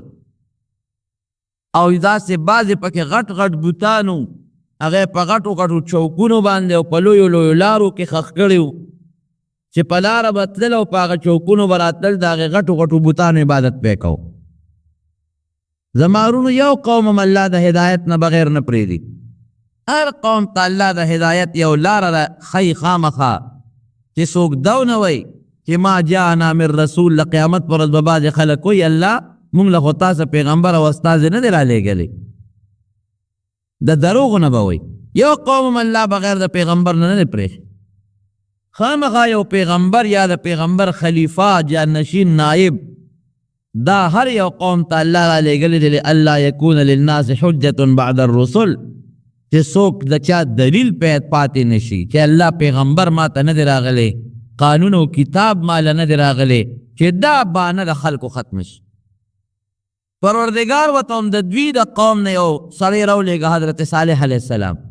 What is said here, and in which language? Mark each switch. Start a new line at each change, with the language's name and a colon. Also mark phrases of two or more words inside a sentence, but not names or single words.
Pashto: او داسې بعضې پکې غټ غټ بوتان و، هغې په غټو غټو چوکونو باندې او په لویو لویو لارو کې ښخ کړي و چې په لاره به تلل او په هغه چوکونو به راتلل، د هغې غټو غټو بوتانو عبادت به یې کو. زما ورونو یو قوم هم الله د هدایت نه بغیر نه پرېږدي. هر قوم ته الله د هدایت یو لاره ښیي خامخا چې څوک دا ونه وایي چې
Arabic: ما جاءنا من رسول.
Pashto: له قیامت پر ورځ به بعضې خلک وایي الله مونږ له خو تاسو پیغمبر او استازی نه دی رالیږلی. د دروغو نه به وایي. یو قوم هم الله بغیر د پیغمبر نه دی پرېښی. خامخا یو پیغمبر یا د پیغمبر خلیفه جانشین نائب دا هر یو قوم ته الله رالیږلی دی الله
Arabic: یکون للناس حجة بعد الرسل،
Pashto: چې څوک د چا دلیل پاتې نشي چې الله پیغمبر ما ته نه دی راغلی، قانون او کتاب ماله نه دی راغلی، چې دا بانه د خلکو ختم شي. پروردگار ورته هم د دوی د قوم نه یو سړی راولېږه، حضرت صالح
Arabic: علیه السلام.